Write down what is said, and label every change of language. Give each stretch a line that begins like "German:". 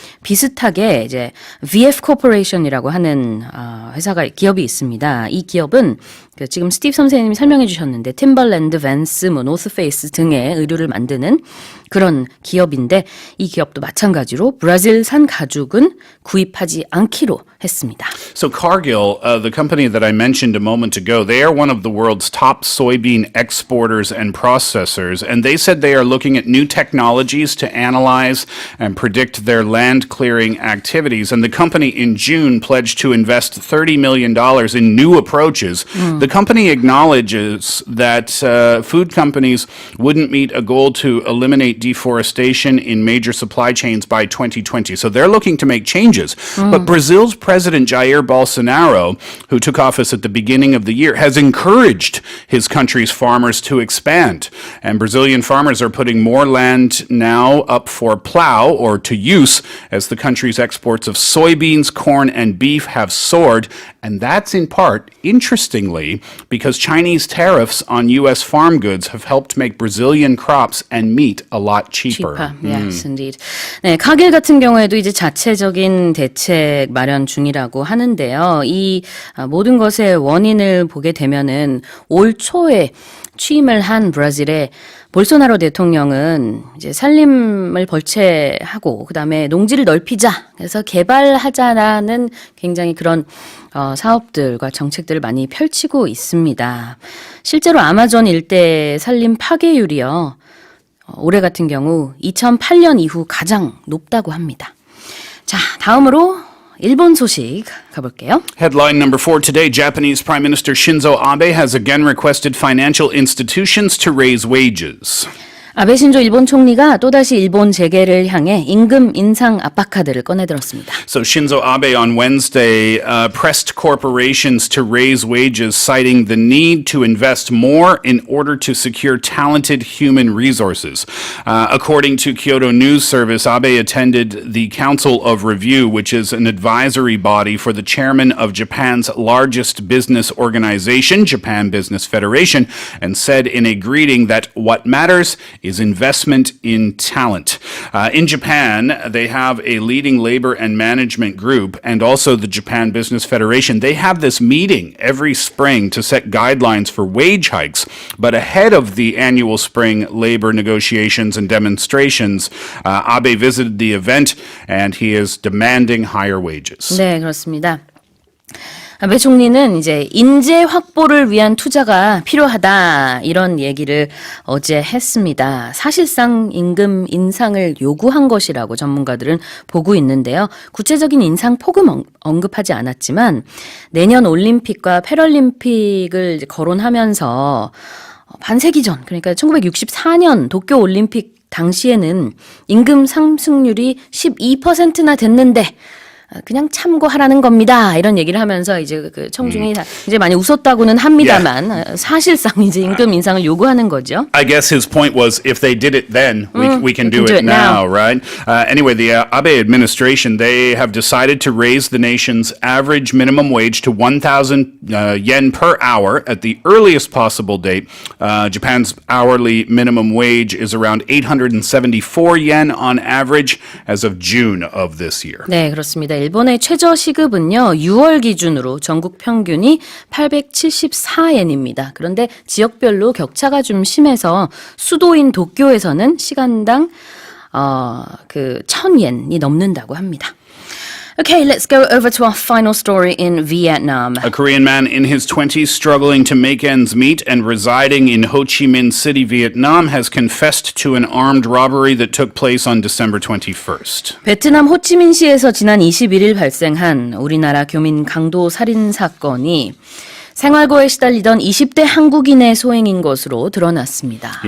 Korean: 비슷하게 이제 VF 코퍼레이션이라고 하는 기업이 있습니다. 이 기업은 지금 스티브 선생님이 설명해 주셨는데 팀벌랜드, 밴스, 노스페이스 등의 의류를 만드는 그런 기업인데 이 기업도 마찬가지로 브라질산 가죽은 구입하지 않기로 했습니다.
English: So Cargill, the company that I mentioned a moment ago, they are one of the world's top soybean exporters and processors, and they said they are looking at new technologies to analyze and predict their land clearing activities. And the company in June pledged to invest $30 million in new approaches. The company acknowledges that food companies wouldn't meet a goal to eliminate deforestation in major supply chains by 2020. So they're looking to make changes. But Brazil's President Jair Bolsonaro, who took office at the beginning of the year, has encouraged his country's farmers to expand. And Brazilian farmers are putting more land now up for plow or to use as the country's exports of soybeans, corn, and beef have soared. And that's in part, interestingly, because Chinese tariffs on U.S. farm goods have helped make Brazilian crops and meat a lot cheaper. Yes, indeed.
Korean: 네, 카길 같은 경우에도 이제 자체적인 대책 마련 중이라고 하는데요. 이 모든 것의 원인을 보게 되면은 올 초에 취임을 한 브라질의 볼소나로 대통령은 이제 산림을 벌채하고 그다음에 농지를 넓히자. 그래서 개발하자라는 굉장히 그런 사업들과 정책들을 많이 펼치고 있습니다. 실제로 아마존 일대 산림 파괴율이요. 올해 같은 경우 2008년 이후 가장 높다고 합니다. 자, 다음으로 일본 소식 가볼게요.
English: Headline number 4 today, Japanese Prime Minister Shinzo Abe has again requested financial institutions to raise wages.
Korean: 아베 신조 일본 총리가 또다시 일본 재계를 향해 임금 인상 압박 카드를 꺼내들었습니다.
English: So Shinzo Abe on Wednesday pressed corporations to raise wages, citing the need to invest more in order to secure talented human resources. According to Kyodo News Service, Abe attended the Council of Review, which is an advisory body for the chairman of Japan's largest business organization, Japan Business Federation, and said in a greeting that what matters is investment in talent. In Japan, they have a leading labor and management group and also the Japan Business Federation. They have this meeting every spring to set guidelines for wage hikes. But ahead of the annual spring labor negotiations and demonstrations, Abe visited the event and he is demanding higher wages.
Korean: 네, 그렇습니다. 아베 총리는 이제 인재 확보를 위한 투자가 필요하다 이런 얘기를 어제 했습니다. 사실상 임금 인상을 요구한 것이라고 전문가들은 보고 있는데요. 구체적인 인상 폭은 언급하지 않았지만 내년 올림픽과 패럴림픽을 거론하면서 반세기 전 그러니까 1964년 도쿄 올림픽 당시에는 임금 상승률이 12%나 됐는데 그냥 참고하라는 겁니다. 이런 얘기를 하면서 이제 그 청중이 이제 많이 웃었다고는 합니다만 사실상 이제 임금 인상을 요구하는 거죠.
English: I guess his point was if they did it then, we can do it now, right? Anyway, the Abe administration, they have decided to raise the nation's average minimum wage to 1,000 yen per hour at the earliest possible date. Japan's hourly minimum wage is around 874 yen on average as of June of this year.
Korean: 네, 그렇습니다. 일본의 최저 시급은요, 6월 기준으로 전국 평균이 874엔입니다. 그런데 지역별로 격차가 좀 심해서 수도인 도쿄에서는 시간당 1,000엔이 넘는다고 합니다.
English: Okay, let's go over to our final story in Vietnam. A Korean man in his 20s struggling to make ends meet and residing in Ho Chi Minh City, Vietnam, has confessed to an armed robbery that took place on December 21st.
Korean: 베트남 호치민시에서 지난 21일 발생한 우리나라 교민 강도 살인 사건이 생활고에 시달리던 20대 한국인의 소행인 것으로 드러났습니다.